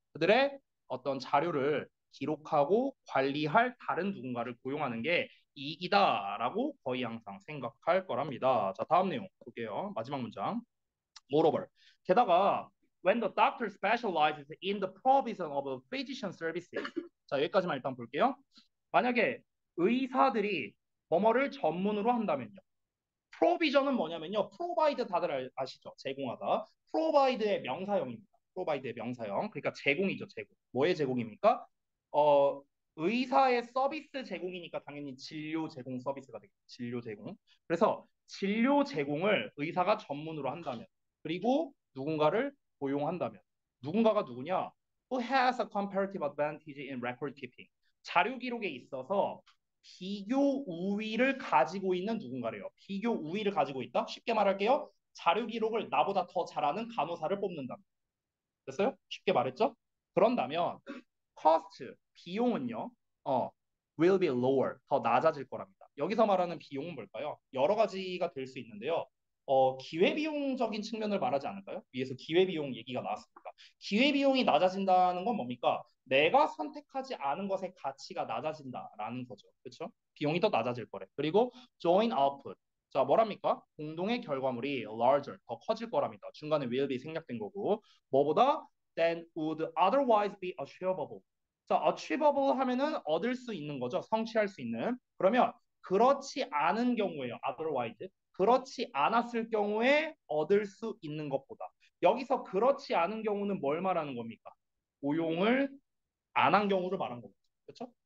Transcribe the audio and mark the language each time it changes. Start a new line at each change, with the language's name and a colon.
Korean: 그들의 어떤 자료를 기록하고 관리할 다른 누군가를 고용하는 게 이익이다라고 거의 항상 생각할 거랍니다. 자, 다음 내용 볼게요. 마지막 문장.
English: Moreover,
Korean: 게다가
English: when the doctor specializes in the provision of physician services.
Korean: 자, 여기까지만 일단 볼게요. 만약에 의사들이 뭐뭐를 전문으로 한다면요. provision은 뭐냐면요. provide 다들 아시죠? 제공하다. provide의 명사형입니다. provide의 명사형. 그러니까 제공이죠, 제공. 뭐의 제공입니까? 어, 의사의 서비스 제공이니까 당연히 진료 제공 서비스가 되겠죠. 진료 제공. 그래서 진료 제공을 의사가 전문으로 한다면, 그리고 누군가를 고용한다면, 누군가가 누구냐?
English: Who has a comparative advantage in record keeping?
Korean: 자료 기록에 있어서 비교 우위를 가지고 있는 누군가래요. 비교 우위를 가지고 있다? 쉽게 말할게요. 자료 기록을 나보다 더 잘하는 간호사를 뽑는다. 됐어요? 쉽게 말했죠? 그런다면 cost, 비용은요.
English: will be lower,
Korean: 더 낮아질 거랍니다. 여기서 말하는 비용은 뭘까요? 여러 가지가 될 수 있는데요. 기회비용적인 측면을 말하지 않을까요? 위에서 기회비용 얘기가 나왔습니다. 기회비용이 낮아진다는 건 뭡니까? 내가 선택하지 않은 것의 가치가 낮아진다라는 거죠. 그렇죠? 비용이 더 낮아질 거래. 그리고
English: joint output.
Korean: 자, 뭐랍니까? 공동의 결과물이 larger, 더 커질 거랍니다. 중간에 will be 생략된 거고. 뭐보다
English: than would otherwise be achievable.
Korean: 자, achievable 하면은 얻을 수 있는 거죠. 성취할 수 있는. 그러면 그렇지 않은 경우에요.
English: otherwise.
Korean: 그렇지 않았을 경우에 얻을 수 있는 것보다. 여기서 그렇지 않은 경우는 뭘 말하는 겁니까? 고용을 안 한 경우를 말한 거죠. 그렇죠?